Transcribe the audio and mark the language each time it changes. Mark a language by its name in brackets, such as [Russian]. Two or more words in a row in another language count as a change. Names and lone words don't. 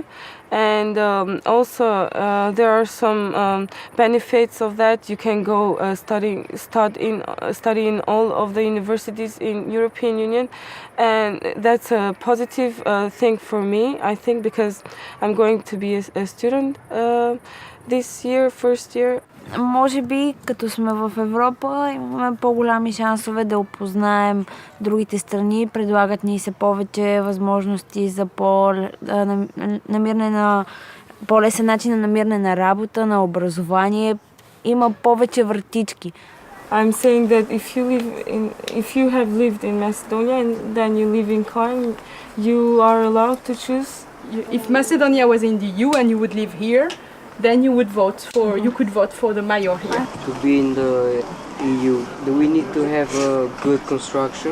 [English] And also there are some benefits of that. You can go study in all of the universities in European Union, and that's a positive thing for me, I think, because I'm going to be a student this year, first year. [Bulgarian] Може би, като сме в Европа, имаме по-голями шансове да опознаем другите страни. Предлагат ни се повече възможности за намиране на по-лесен начин на намиране на работа, на образование. Има повече вратички. [English] I'm saying that if you have lived in Macedonia and then you live in Köln, you are allowed to choose. If Macedonia was in the EU and you would live here, then you would vote for. You could vote for the mayor here. To be in the EU, do we need to have a good construction?